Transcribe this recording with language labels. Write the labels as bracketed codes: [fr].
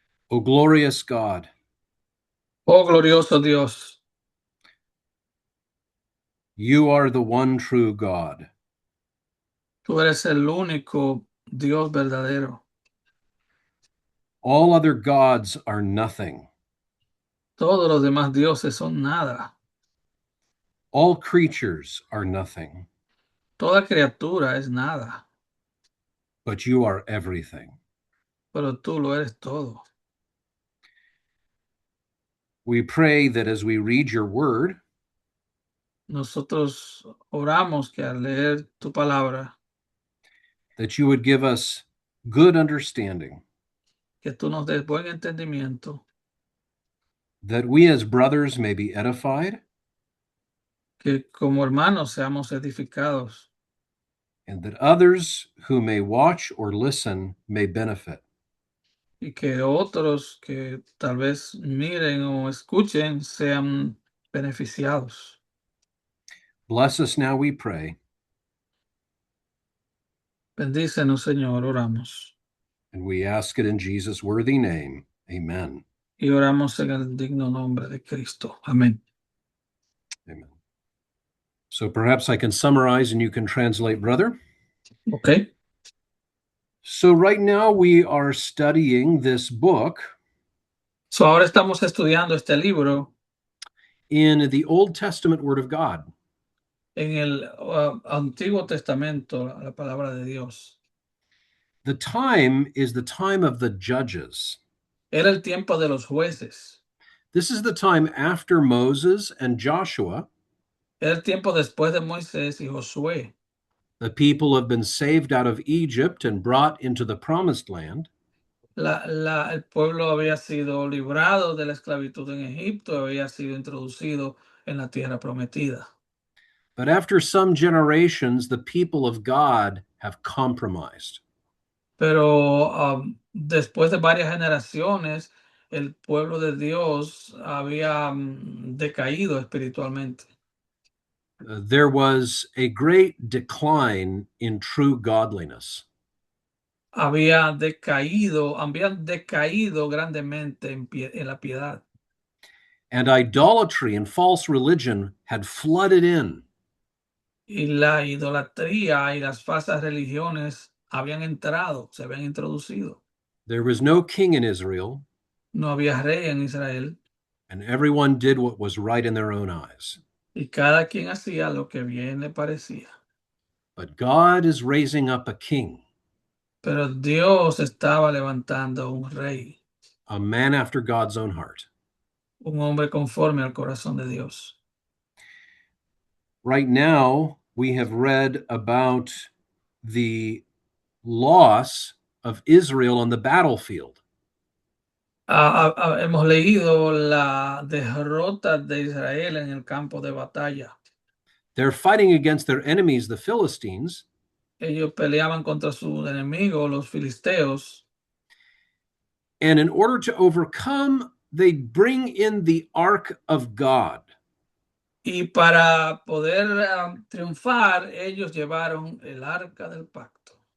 [en] Oh glorious God, [es] Oh glorioso Dios, [en] you are the one true God. [es] tú eres el único Dios verdadero. [en] All other gods are nothing. [es] Todos los demás dioses son nada. [en] All creatures are nothing, [es] Toda criatura es nada, [en] but you are everything. [es] pero tú lo eres todo. [en] We pray that as we read your word, [es] Nosotros oramos que al leer tu palabra, [en] that you would give us good understanding, [es] que tú nos des buen entendimiento, [en] that we as brothers may be edified, [es] que como hermanos seamos edificados [en] and that others who may watch or listen may benefit. [es] y que otros que tal vez miren o escuchen sean beneficiados. [en] Bless us now, we pray, [es] Bendícenos, Señor, oramos. [en] and we ask it in Jesus' worthy name. Amen. [es] Y oramos en el digno nombre de Cristo. Amén. [en] Amen. So perhaps I can summarize and you can translate, brother. Ok. So right now we are studying this book [es] So ahora estamos estudiando este libro [en] in the Old Testament Word of God. [es] en el Antiguo Testamento, la palabra de Dios. [en] The time is the time of the judges. [es] Era el tiempo de los jueces. [en] This is the time after Moses and Joshua. [es] Era el tiempo después de Moisés y Josué. [en] The people have been saved out of Egypt and brought into the promised land. [es] El pueblo había sido librado de la esclavitud en Egipto, había sido introducido en la tierra prometida. [en] But after some generations, the people of God have compromised. [es] Pero después de varias generaciones, el pueblo de Dios había decaído espiritualmente. [en] There was a great decline in true godliness. [es] Habían decaído grandemente en la piedad. [en] And idolatry and false religion had flooded in. [es] Y la idolatría y las falsas religiones habían entrado, se habían introducido. [en] There was no king in Israel, [es] No había rey en Israel [en] and everyone did what was right in their own eyes. [es] y cada quien hacía lo que bien le parecía. [en] But God is raising up a king, [es] Pero Dios estaba levantando un rey, [en] a man after God's own heart. [es] un hombre conforme al corazón de Dios. [en] Right now, we have read about the loss of Israel on the battlefield. [es] Hemos leído la derrota de Israel en el campo de batalla. [en] They're fighting against their enemies, the Philistines, [es] Ellos peleaban contra sus enemigos, los filisteos, [en] and in order to overcome, they bring in the ark of God. [es] y para poder triunfar, ellos llevaron el arca del pacto.